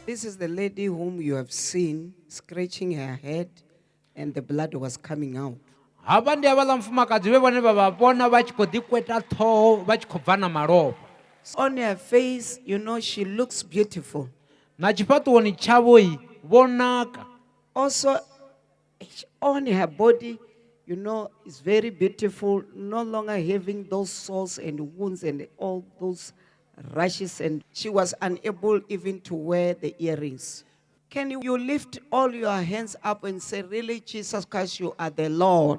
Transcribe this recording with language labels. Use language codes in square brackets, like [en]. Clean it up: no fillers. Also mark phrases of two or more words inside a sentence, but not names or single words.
[en] This is the lady whom you have seen scratching her head and the blood was coming out. [ve] Hava ndi havhaḽa mufumakadzi vhe vhone vha vha vhona vha tshi khou ḓi kweta ṱhoho vha tshi khou bva na malofha. [en] On her face, you know, she looks beautiful. [ve] Na tshifhaṱuwoni tshavho vho naka. [en] Also, on her body, you know, it's very beautiful, no longer having those sores and wounds and all those rashes, and she was unable even to wear the earrings. Can you lift all your hands up and say, really, Jesus Christ, you are the Lord?